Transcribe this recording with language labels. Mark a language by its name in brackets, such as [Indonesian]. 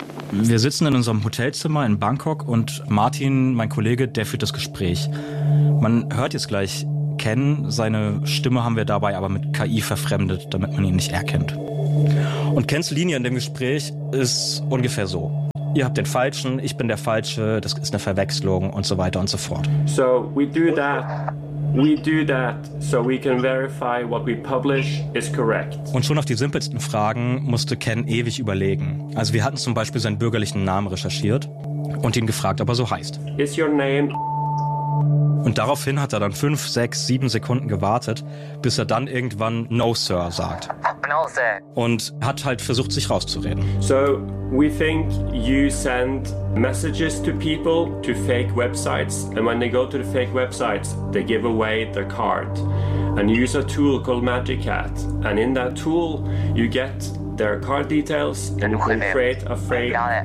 [German] Wir sitzen in unserem Hotelzimmer in Bangkok und Martin, mein Kollege, der führt das Gespräch. Man hört jetzt gleich Ken, seine Stimme haben wir dabei aber mit KI verfremdet, damit man ihn nicht erkennt. Und Kens Linie in dem Gespräch ist ungefähr so. Ihr habt den Falschen, ich bin der Falsche, das ist eine Verwechslung und so weiter und so fort. [English] So, we do that, so we can verify what we publish is correct. [German] Und schon auf die simpelsten Fragen musste Ken ewig überlegen. Also wir hatten zum Beispiel seinen bürgerlichen Namen recherchiert und ihn gefragt, ob er so heißt. [English] Is your name? [German] Und daraufhin hat er dann 5, 6, 7 Sekunden gewartet, bis er dann irgendwann [English] No Sir [German] sagt. [English] No Sir. [German] Und hat halt versucht, sich rauszureden. [English] So, we think you send messages to people to fake websites, and when they go to the fake websites, they give away their card and use a tool called Magic Hat. And in that tool, you get their card details and you can create a fake.